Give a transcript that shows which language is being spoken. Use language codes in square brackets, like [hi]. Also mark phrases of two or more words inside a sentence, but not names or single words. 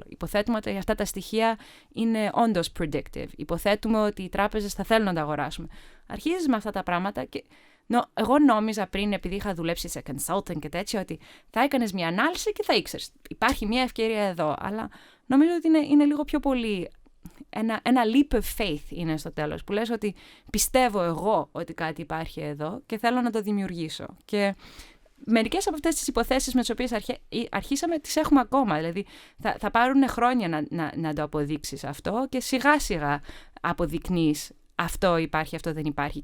[el] Υποθέτουμε ότι αυτά τα στοιχεία είναι όντως predictive. Υποθέτουμε ότι οι τράπεζες θα θέλουν να τα αγοράσουμε. Αρχίζεις με αυτά τα πράγματα και εγώ νόμιζα πριν, επειδή είχα δουλέψει σε consulting και τέτοια, ότι θα έκανες μια ανάλυση και θα ήξερες. Υπάρχει μια ευκαιρία εδώ. Αλλά νομίζω ότι είναι λίγο πιο πολύ ένα [en] leap of faith [el] είναι στο τέλος. Που λες ότι πιστεύω εγώ ότι κάτι υπάρχει εδώ και θέλω να το δημιουργήσω. Και μερικές από αυτές τις υποθέσεις με τις οποίες αρχίσαμε τις έχουμε ακόμα. Δηλαδή θα πάρουν χρόνια να το αποδείξεις αυτό και σιγά σιγά αποδεικνύεις αυτό υπάρχει, αυτό δεν υπάρχει.